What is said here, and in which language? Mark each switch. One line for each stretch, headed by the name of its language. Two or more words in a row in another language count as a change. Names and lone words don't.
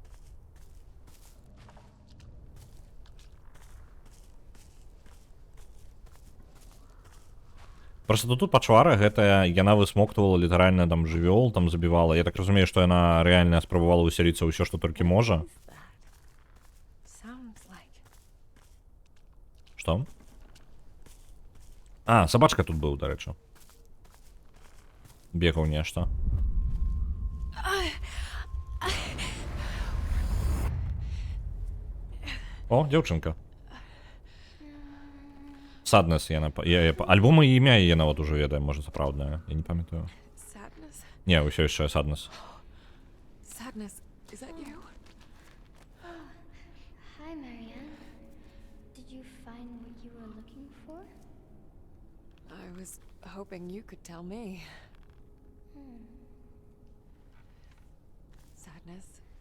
Belarusian: Просто тут пачвара гэтая, яна высмоктвала літаральна там жывёл, там забівала. Я так разумею, што яна рэальна спрабавала ўсяліцца ўсё, што толькі можа.
English: Sounds like
Belarusian: Што? А, сабачка тут быў, дарэчы. Бегаў нешта. О, дзяўчынка. Sadness яна... Альбом і імя яе нават ужо ведае, можа, сапраўднае. Я не памятаю. sadness. Не, ўсё яшчэ Sadness.
English: Sadness, is that you? Hi, Marianne. Did you find what you were looking for? I was hoping you could tell me. Sadness.